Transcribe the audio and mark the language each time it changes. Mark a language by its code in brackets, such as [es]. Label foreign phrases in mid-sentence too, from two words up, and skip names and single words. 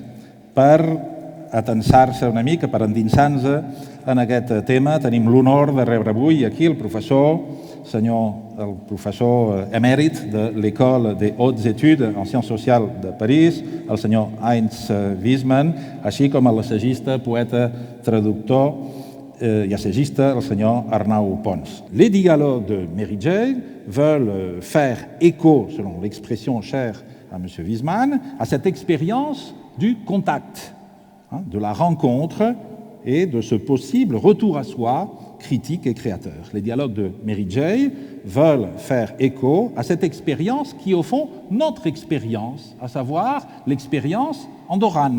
[ca] Per atensar-se una mica, per endinsar-nos en aquest tema, tenim l'honor de rebre avui aquí el professor emèrit de l'École des Hautes Études en Sciences Sociales de París, el senyor Heinz Wiesmann, així com l'assagista, poeta, traductor i assagista, el senyor Arnau Pons. [fr] Les dialogues de Meritxell veulent faire écho, selon l'expression chère à M. Wiesmann, à cette expérience du contact, de la rencontre et de ce possible retour à soi critique et créateur. Les dialogues de Meritxell veulent faire écho à cette expérience qui est au fond notre expérience, à savoir l'expérience andorrane.